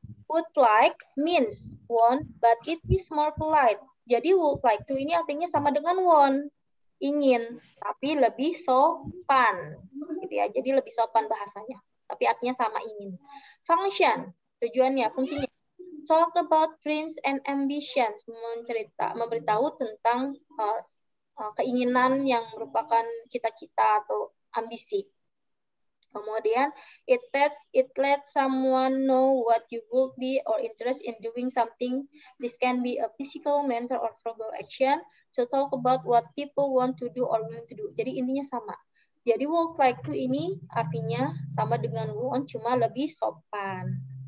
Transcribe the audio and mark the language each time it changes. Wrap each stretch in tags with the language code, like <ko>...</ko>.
<en>Would like means want, but it is more polite.</en> <id>Jadi</id> <en>would like to</en> <id>ini artinya sama dengan want, ingin, tapi lebih sopan. Gitu ya. Jadi lebih sopan bahasanya. Tapi artinya sama ingin. Function, tujuannya, fungsinya.</id> <en>talk about dreams and ambitions,</en> <id>memberitahu tentang keinginan yang merupakan cita-cita atau ambisi. Kemudian,</id> <en>it lets someone know what you would be or interest in doing something. This can be a physical, mental, or verbal action. To talk about what people want to do or willing to do.</en> <id>Jadi intinya sama. Jadi</id> <en>would like to</en> <id>ini artinya sama dengan want, cuma lebih sopan.</id>